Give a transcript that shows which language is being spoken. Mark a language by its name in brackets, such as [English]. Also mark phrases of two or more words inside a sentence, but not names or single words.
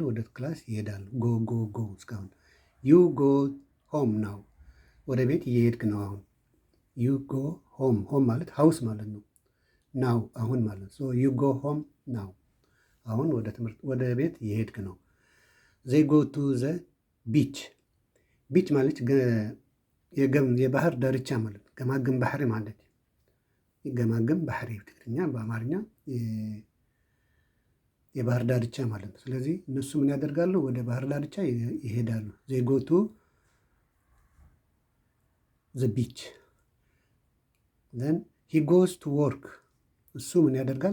[Amharic] ወደ ክላስ ይሄዳሉ። ጎ እስካሁን። [English] you go home now፣ [Amharic] ወደ ቤት እየሄድክ ነው አሁን። [English] you go home [Amharic] ማለት ሀውስ ማለት ነው። ናው አሁን ማለት ነው። [English] you go home now፣ [Amharic] አሁን ወደ ቤት እየሄድክ ነው። [English] they go to the [Amharic] ቢች ማለት የባህር ዳርቻ ማለት ነው። [Tigrinya] ገማግም ባህሪ [Amharic] ማለት [Tigrinya] ገማግም ባህሪ [Amharic] ትግርኛ፣ በአማርኛ የባህር ዳርቻ ማለት ነው። ስለዚህ እነሱ ምን ያደርጋሉ? ወደ ባህር ዳርቻ ይሄዳሉ። [English] they go to the beach። then he goes to work። [Amharic] እሱ ምን ያደርጋል?